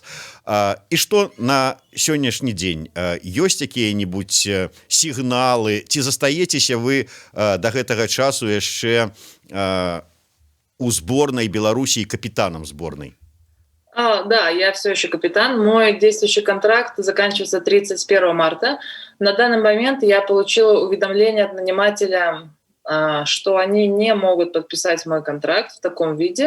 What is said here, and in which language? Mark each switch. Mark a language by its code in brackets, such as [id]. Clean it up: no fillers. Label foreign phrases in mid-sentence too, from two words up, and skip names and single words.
[be] І што на сённяшні дзень? Ёсць якія-небудзь сігналы? Ці застаецеся вы да гэтага часу яшчэ у [ru] сборной Беларуси капитаном сборной? Да, я все еще капитан. Мой действующий контракт заканчивается 31 марта. На данный момент я получила уведомление от нанимателя, что они не могут подписать мой контракт в таком виде.